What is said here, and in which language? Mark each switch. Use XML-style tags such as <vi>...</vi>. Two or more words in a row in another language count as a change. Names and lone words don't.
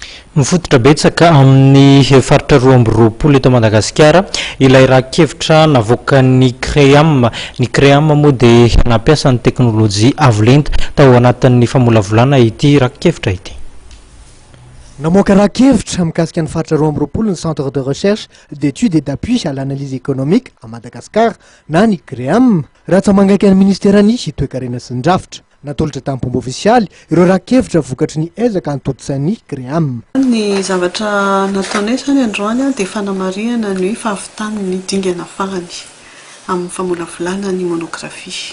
<mg>Mifototra betsaka amin'ny faritra 2020 eto Madagasikara ilay raki-kevitra navoakan'ny ny créam moa dia nampiasa ny teknolojia avolenta tao anatin'ny famolavolana ity raki-kevitra ity. Namoaka raki-kevitra mikasika ny faritra 2020 ny</mg> <fr>centre de recherche d'études et d'appui à l'analyse économique à Madagascar</fr> <mg>na ny créam rantsamangaikan'ny ministeran'ny toekarena sy ny drafitra. Natolotra tamin'ny pomba ofisialy ireo raki-kevitra vokatry ny ezaka toekarena créam. Ny zavatra nataonay zany androany dia fanamariana ny hoe fahavitany ny dingana farany amin'ny famolavolana ny monografia.</mg>